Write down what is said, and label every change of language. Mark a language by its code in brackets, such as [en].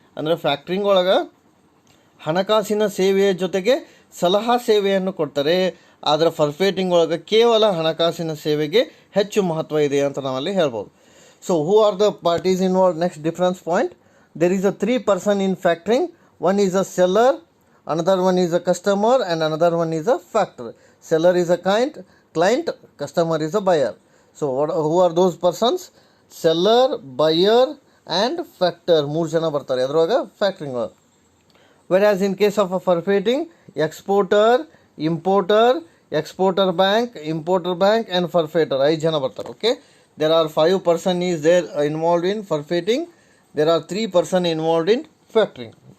[kn] ಅಂದರೆ ಫ್ಯಾಕ್ಟ್ರಿಂಗ್ ಒಳಗೆ ಹಣಕಾಸಿನ ಸೇವೆಯ ಜೊತೆಗೆ ಸಲಹಾ ಸೇವೆಯನ್ನು ಕೊಡ್ತಾರೆ, ಆದರೆ ಫರ್ಫೇಟಿಂಗ್ ಒಳಗೆ ಕೇವಲ ಹಣಕಾಸಿನ ಸೇವೆಗೆ ಹೆಚ್ಚು ಮಹತ್ವ ಇದೆ ಅಂತ ನಾವಲ್ಲಿ ಹೇಳ್ಬೋದು. [en] So who are the parties involve? Next difference point, there is a 3 person in factoring. One is a seller, another one is a customer, and another one is a factor. Seller is a client, customer is a buyer. So who are those persons? Seller, buyer and factor. [kn] 3 ಜನ ಬರ್ತಾರೆ ಅದ್ರೊಳಗೆ ಫ್ಯಾಕ್ಟ್ರಿಂಗ್ ಒಳಗೆ. [en] whereas in case of a forfaiting, exporter, importer, exporter bank, importer bank and forfaiter [kn] 5 ಜನ ಬರ್ತಾರೆ. [en] Okay, there are 5 person is there involved in forfaiting, there are 3 person involved in factoring.